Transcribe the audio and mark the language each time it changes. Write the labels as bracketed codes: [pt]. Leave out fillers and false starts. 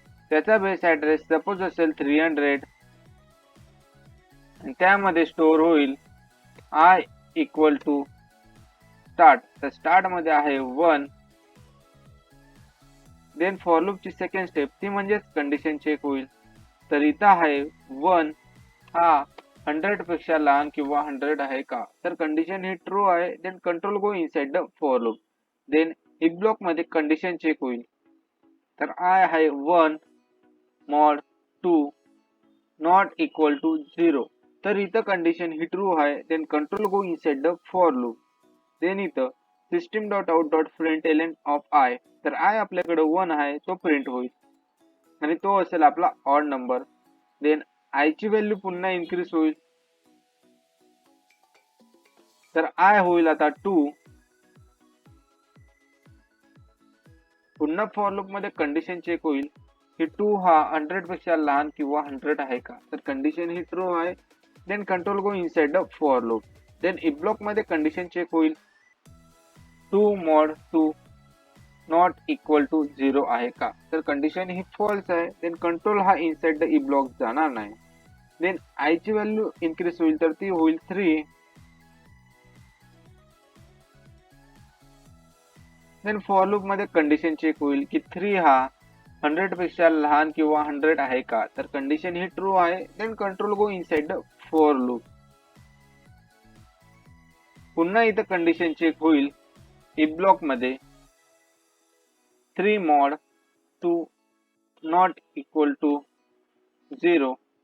[mr] त्याचा base address suppose असेल 300 आणि त्यामध्ये स्टोअर होईल आय इक्वल टू स्टार्ट तर स्टार्ट मध्ये आहे 1. देन फॉर लूप ची सेकंड स्टेप ती म्हणजेच कंडिशन चेक होईल. तर इथं आहे 1 हा 100 पेक्षा लहान किंवा 100 आहे का. तर कंडिशन ही ट्रू आहे. [en] Then control go inside the for loop. [mr] Then if block मध्ये कंडिशन चेक होईल. तर आय आहे 1 मॉड 2 नॉट इक्वल टू 0. तर इथं कंडिशन ही ट्रू आहे. [en] Then control go inside the for loop. [mr] Then इथं system dot out dot println of I तर I आपल्याकडे 1 आहे तो प्रिंट होईल आणि तो असेल आपला ऑड नंबर. देन आय ची व्हॅल्यू पुन्हा इन्क्रीज होईल. तर आय होईल आता 2. पुन्हा फॉर लूप मध्ये कंडिशन चेक होईल की 2 हा 100 पेक्षा लहान किंवा 100 आहे का. तर कंडिशन ही ट्रू आहे. [en] Then control go inside the for loop. [mr] Then if block मध्ये कंडिशन चेक होईल 2 मॉड 2 नॉट इक्वल टू 0 आहे का. तर कंडिशन ही फॉल्स आहे. देन कंट्रोल हा इनसाइड द ई ब्लॉक जाणार नाही. देन आय ची व्हॅल्यू इन्क्रीज होईल तर ती होईल 3. देन फॉर लूप मध्ये कंडिशन चेक होईल की 3 हा 100 पेक्षा लहान किंवा 100 आहे का. तर कंडिशन ही ट्रू आहे. [en] Then control go inside the for loop. [mr] पुन्हा इथं कंडिशन चेक होईल इफ ब्लॉक मध्ये 3 मॉड 2 नॉट इक्वल टू 0.